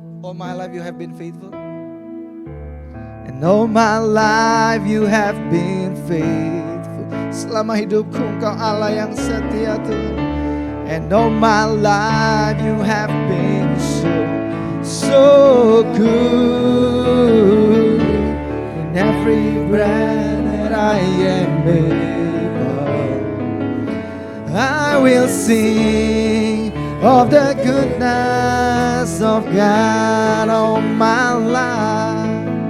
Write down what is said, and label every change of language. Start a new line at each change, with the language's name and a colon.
English: All my life you have been faithful. And all my life you have been faithful.
Indonesian: Selama hidupku Engkau Allah yang setia Tuhan.
English: And all my life you have been so good. In every breath that I am able, I will sing of the goodness of God all my life.